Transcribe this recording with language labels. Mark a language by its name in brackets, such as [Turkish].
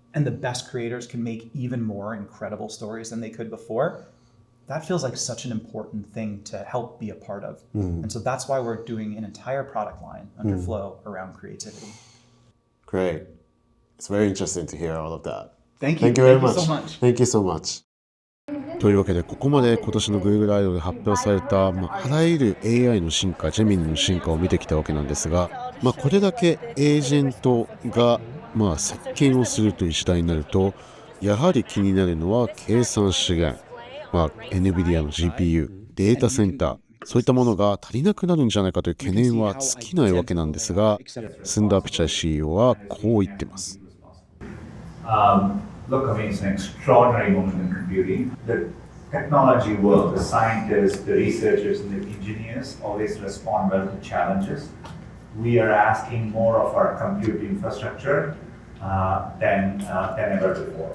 [English] And the best creators can make even more incredible stories than they could before. That feels like such an important thing to help be a part of. And so that's why we're doing an entire product line under Flow around creativity. Great. It's very interesting to hear all of that. Thank you. Thank you very Thank you much. so much. Thank you so much. [Japanese] というわけでここまで今年の Google I/O で発表された、あらゆる AI の進化、ジェミニの進化を見てきたわけなんですが、これだけエージェントが席巻をするという時代になると、やはり気になるのは計算資源、NVIDIA の GPU、データセンター、そういったものが足りなくなるんじゃないかという懸念は尽きないわけなんですが、スンダー・ピチャイ CEO はこう言ってます。 [English] Look, I mean, it's an extraordinary moment in computing. The technology world, the scientists, the researchers, and the engineers always respond well to challenges. We are asking more of our compute infrastructure than ever before.